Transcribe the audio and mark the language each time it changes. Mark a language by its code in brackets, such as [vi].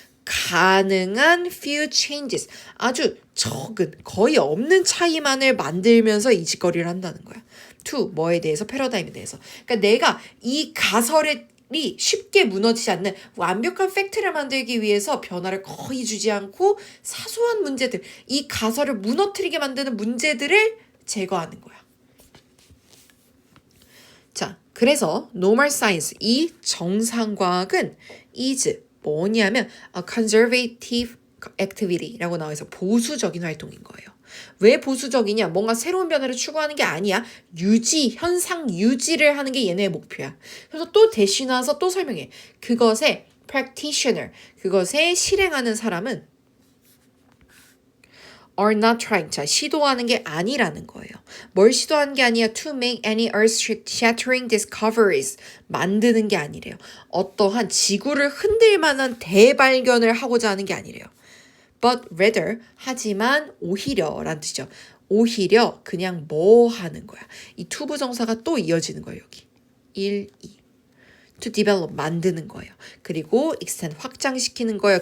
[ko] 가능한 [en] few changes. [ko] 아주 적은, 거의 없는 차이만을 만들면서 이 짓거리를 한다는 거야. to, 뭐에 대해서? 패러다임에 대해서. 그러니까 내가 이 가설이 쉽게 무너지지 않는 완벽한 팩트를 만들기 위해서 변화를 거의 주지 않고 사소한 문제들, 이 가설을 무너뜨리게 만드는 문제들을 제거하는 거야. 자, 그래서 normal science, 이 정상과학은 is 뭐냐면 [en] a conservative activity [ko] 라고 나와 있어. 보수적인 활동인 거예요. 왜 보수적이냐? 뭔가 새로운 변화를 추구하는 게 아니야. 현상 유지를 하는 게 얘네의 목표야. 그래서 또 대신 와서 또 설명해. 그것의 practitioner, 그것의 실행하는 사람은 [en] are not trying. [ko] 자, 시도하는 게 아니라는 거예요. 뭘 시도하는 게 아니야? [en] To make any earth-shattering discoveries. [ko] 만드는 게 아니래요. 어떠한 지구를 흔들 만한 대발견을 하고자 하는 게 아니래요. [en] But rather, [ko] 하지만 오히려 라는 뜻이죠. 오히려 그냥 뭐 하는 거야. 이 to 부정사가 또 이어지는 거예요. 여기. 1, 2. [en] to develop, [ko] 만드는 거예요. 그리고 extend, 확장시키는 거예요.